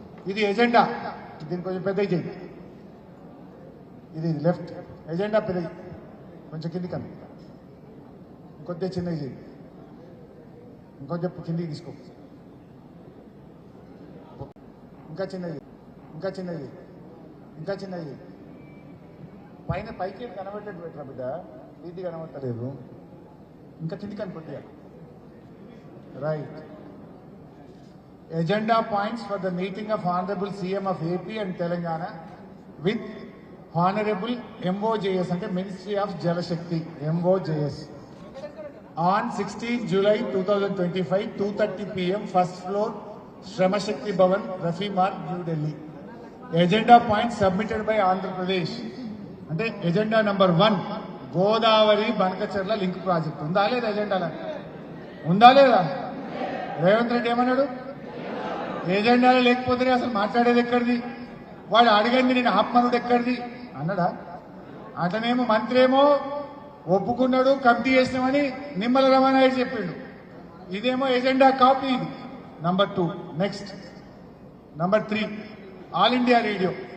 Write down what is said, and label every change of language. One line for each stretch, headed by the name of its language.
Telugu: ఇది ఎజెండా, దీన్ని కొంచెం పెద్దగా చేయండి. ఇది లెఫ్ట్ ఎజెండా పెద్దది, కొంచెం కింది కన్నా ఇంకొద్ది చిన్నగా చేయండి, ఇంకొంచెం కిందికి తీసుకో, ఇంకా చిన్నది, ఇంకా చిన్నది, ఇంకా చిన్నది. పైన పైకి కనబెట్టేట్టు పెట్టరా బిడ్డ, ఇది కనబడతలేదు, ఇంకా కింది కనిపెట్టా. Right.
English: Agenda points for the meeting of Honorable CM of AP and Telangana with Honorable MOJS
Telugu: అంటే
English: Ministry of Jal Shakti MOJS on 16 July 2025 2:30 PM first floor Shrama Shakti Bhavan Rafi Marg New Delhi. Agenda points submitted by Andhra Pradesh
Telugu: అంటే
English: agenda number 1 Godavari Banakacherla link project
Telugu: ఉందా లేదా? ఎజెండాలో ఉందా లేదా? రేవంత్ రెడ్డి ఏమన్నాడు? ఏజెండాలో లేకపోతే అసలు మాట్లాడేది ఎక్కడిది? వాడు అడిగింది నేను ఆత్మనుడు ఎక్కడిది అన్నాడా? అతనేమో మంత్రి ఏమో ఒప్పుకున్నాడు, కమిటీ చేసినామని నిమ్మల రమానాయుడు చెప్పిండు. ఇదేమో ఎజెండా కాపీ ఇది. Number 2. Next number 3 all India radio.